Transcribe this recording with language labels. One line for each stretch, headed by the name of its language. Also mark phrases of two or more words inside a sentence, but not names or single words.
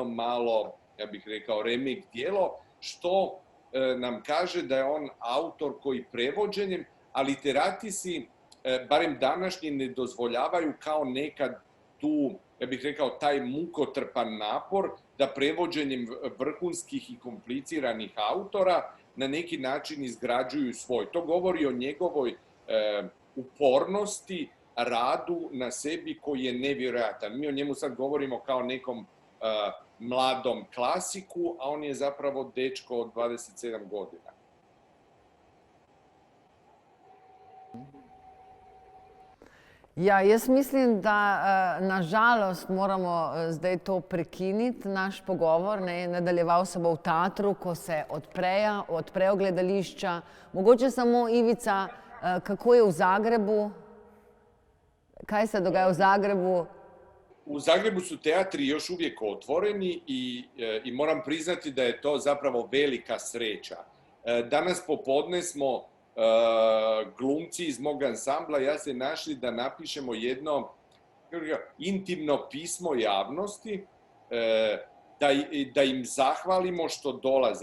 Croatian: malo, ja bih rekao, remake djelo, što nam kaže da je on autor koji prevođenjem, a literati si, barem današnji, ne dozvoljavaju kao nekad tu, ja bih rekao, taj mukotrpan napor da prevođenjem vrhunskih i kompliciranih autora na neki način izgrađuju svoj. To govori o njegovoj upornosti, radu na sebi koji je nevjerojatan. Mi o njemu sad govorimo kao nekom mladom klasiku, a on je zapravo dečko od 27 godina.
Slovenian: Ja, jaz mislim, da nažalost moramo zdaj to prekiniti, naš pogovor. Nadaljeval se bo v teatru, ko se odprejo gledališča. Mogoče samo, Ivica, kako je v Zagrebu? Kaj se dogaja v Zagrebu?
Croatian: U Zagrebu su teatri još uvijek otvoreni i moram priznati da je to zapravo velika sreća. Danas popodne smo glumci iz mog ansambla, ja se našli da napišemo jedno intimno pismo javnosti, da im zahvalimo što dolaze.